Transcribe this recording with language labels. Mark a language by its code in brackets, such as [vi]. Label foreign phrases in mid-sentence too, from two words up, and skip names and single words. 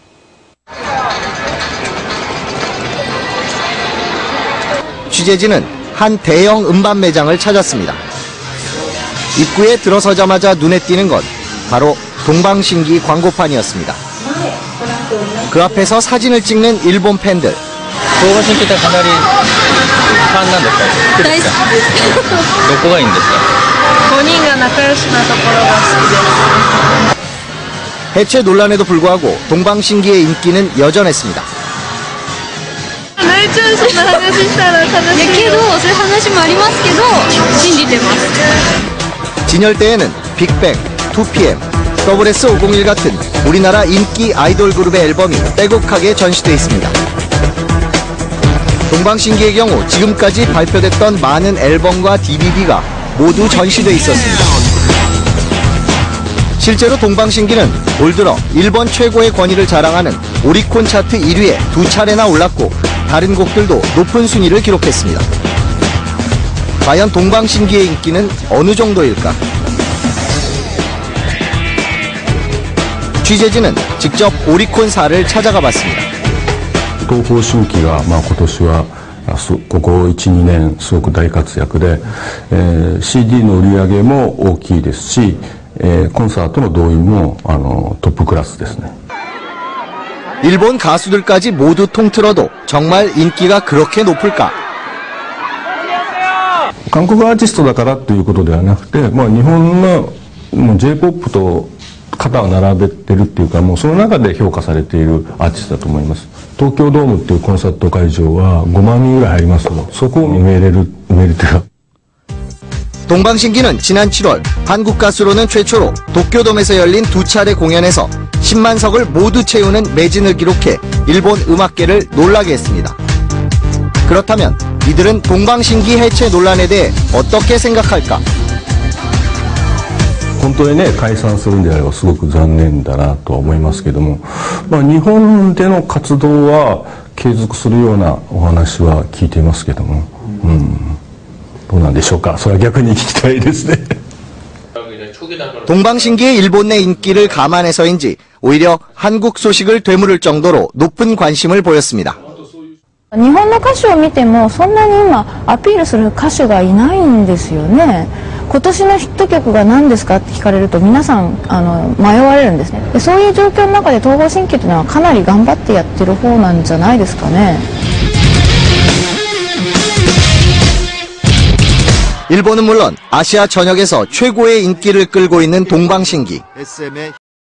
[ko] 취재진은 한 대형 음반 매장을 찾았습니다. 입구에 들어서자마자 눈에 띄는 건 바로 동방신기 광고판이었습니다. 그 앞에서 사진을 찍는 일본 팬들. [ja] 동방신기 ってかなりファンなんですか？大好きです。どこがいいんですか 5人が仲良しなところが好きです。 [ko] 해체 논란에도 불구하고 동방신기의 인기는 여전했습니다. [ja] 泣いちゃう、そんな話したら悲しい。いやけど、そういう話もありますけど、信じてます。 [ko] 진열대에는 빅뱅, 2PM, WS501 같은 우리나라 인기 아이돌 그룹의 앨범이 빼곡하게 전시돼 있습니다. 동방신기의 경우 지금까지 발표됐던 많은 앨범과 DVD가 모두 전시돼 있었습니다. 실제로 동방신기는 올 들어 일본 최고의 권위를 자랑하는 오리콘 차트 1위에 2차례나 올랐고 다른 곡들도 높은 순위를 기록했습니다. 과연 동방신기의 인기는 어느 정도일까? 취재진은 직접 오리콘사를 찾아가 봤습니다. [ja] 東方神起が、今年はここ 1,2 年すごく大活躍で、CD の売り上げも大きいですし、コンサートの動員もトップクラスですね。 [ko] 일본 가수들까지 모두 통틀어도 정말 인기가 그렇게 높을까? [ja] 韓国アーティストだからということではなくて、日本の [en] J-POP [ja] と肩を並べてるっていうか、もうその中で評価されているアーティストだと思います。東京ドームっていうコンサート会場は5万人ぐらい入りますので、そこを埋めれるというか。 [ko] 동방신기는 지난 7월 한국 가수로는 최초로 도쿄돔에서 열린 2차례 공연에서 10만 석을 모두 채우는 매진을 기록해 일본 음악계를 놀라게 했습니다. 그렇다면 이들은 동방신기 해체 논란에 대해 어떻게 생각할까? [ja] 本当にね、解散するんであればすごく残念だなとは思いますけども、日本での活動は継続するようなお話は聞いていますけども、どうなんでしょうか。それは逆に聞きたいですね。 [ko] 동방신기의 일본 내 인기를 감안해서인지 오히려 한국 소식을 되물을 정도로 높은 관심을 보였습니다. [ja] 日本の歌手を見てもそんなに今アピールする歌手がいないんですよね。今年のヒット曲が何ですかって聞かれると皆さん迷われるんですね。でそういう状況の中で東方神起というのはかなり頑張ってやってる方なんじゃないですかね。 [ko] 일본은 물론 아시아 전역에서 최고의 인기를 끌고 있는 동방신기.